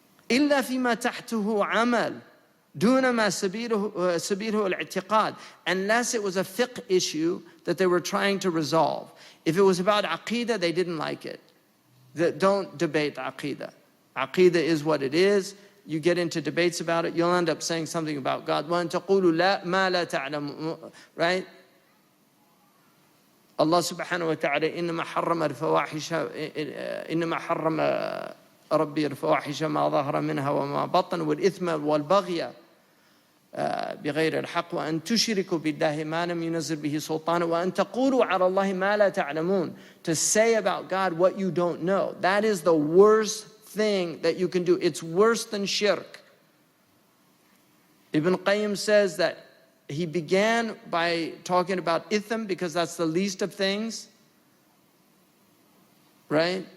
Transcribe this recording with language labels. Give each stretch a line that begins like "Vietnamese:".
Arabic: إلا فيما تحته عمل دون ما سبيله الاعتقاد,
English: unless it was a fiqh issue that they were trying to resolve. If it was about aqidah, they didn't like it. Don't debate aqidah. Aqidah is what it is. You get into debates about it, you'll end up saying something about God.
Arabic: وَأَن تَقُولُوا لَا مَا لَا تَعْلَمُ.
English: Right?
Arabic: Allah subhanahu wa ta'ala, إِنَّمَا حَرَّمَ الْفَوَاحِشَ إِنَّمَا حَرَّمَ رَبِّي الْفَوَاحِشَ مَا ظَهَرَ مِنْهَا وَمَا بَطَنَ وَالْإِثْمَ وَالْبَغْيَ بغير الحق وأن تشركوا بالله ما لم ينزل به سلطانا وأن تقولوا على الله ما لا تعلمون.
English: To say about God what you don't know. That is the worst thing that you can do. It's worse than shirk. Ibn Qayyim says that he began by talking about itham because that's the least of things, right?